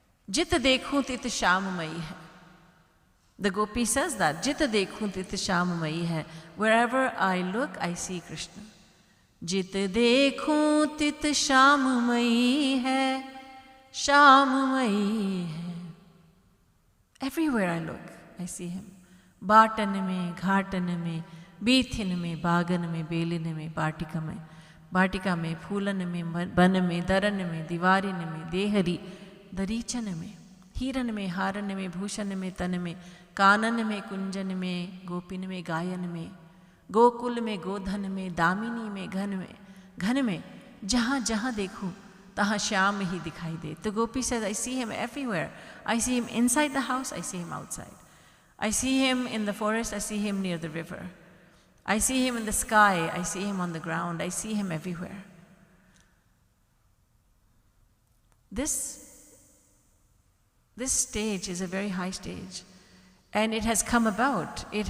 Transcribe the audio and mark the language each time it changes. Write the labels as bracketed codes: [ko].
[hi] Jit dekhu tit sham mai hai. [en] The gopi says that, [hi] Jit dekhu tit sham mai hai. [en] Wherever I look, I see Krishna. [hi] Jit dekhu tit sham mai hai, sham mai hai. [en] Everywhere I look, I see him. [hi] Batan mein, ghatan mein, बीथिन में, बागन में, बेलिन में, बाटिका में, फूलन में, बन में, दरन में, दीवारिन में, देहरी, दरीचन में, हीरन में, हारन में, भूषण में, तन में, कानन में, कुंजन में, गोपिन में, गायन में, गोकुल में, गोधन में, दामिनी में, घन में, जहाँ जहाँ देखूँ तहाँ श्याम ही दिखाई दे. [en] The gopi says, I see him everywhere. I see him inside the house, I see him outside. I see him in the forest, I see him near the river. I see him in the sky, I see him on the ground, I see him everywhere. This stage is a very high stage, and it has come about.